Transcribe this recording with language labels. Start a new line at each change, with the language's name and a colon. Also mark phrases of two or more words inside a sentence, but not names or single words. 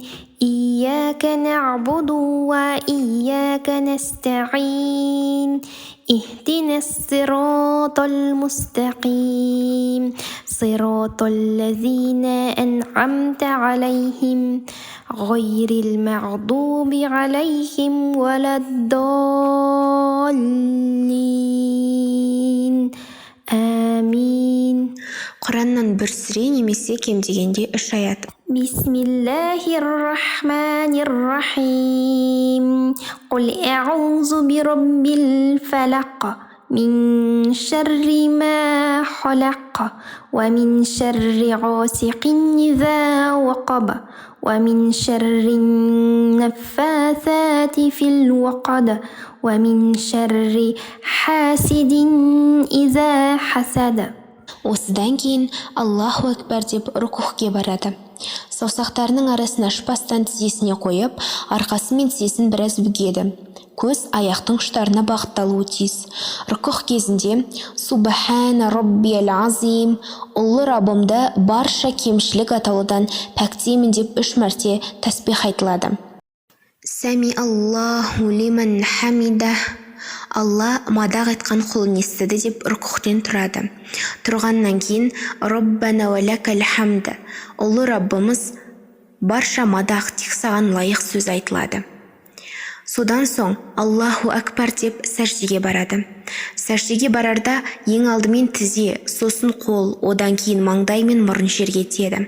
Arabic: إياك نعبد وإياك نستعين اهدنا الصراط المستقيم صراط الذين أنعمت عليهم غير المغضوب عليهم ولا الضالين آمين.
Kazakh: Құраннан 1 сүре немесе кем дегенде 3 аят.
Arabic: بسم الله الرحمن الرحيم. قل أعوذ برب الفلق. من شر ما خلق. ومن شر غاسق إذا وقب. ومن شر النفاثات في العقد. ومن شر حاسد إذا حسد.
Kazakh: Осыдан кейін
Arabic: الله أكبر
Kazakh: деп рүкүхке барады. Саусақтарының арасын ашпастан тізесіне қойып, арқасы мен тізесін біраз бүгеді. Көз аяқтың ұштарына бағытталуы тиіс. Рүкүх кезінде
Arabic: سبحان ربي العظيم,
Kazakh: ұлы Раббымды барша кемшілік атаулыдан пәктеймін деп 3 мәрте тәсбих айтылады.
Arabic: سمع الله لمن حمده,
Kazakh: Алла мадақ айтқан құлын естіді деп рүкүхтен тұрады. Тұрғаннан кейін
Arabic: ربنا ولك الحمد,
Kazakh: ұлы Раббымыз барша мадақ тек саған лайық сөз айтылады. Содан соң
Arabic: الله أكبر
Kazakh: деп сәждеге барады. Сәждеге барарда ең алдымен тізе, сосын қол, одан кейін маңдай мен мұрын жерге тиеді.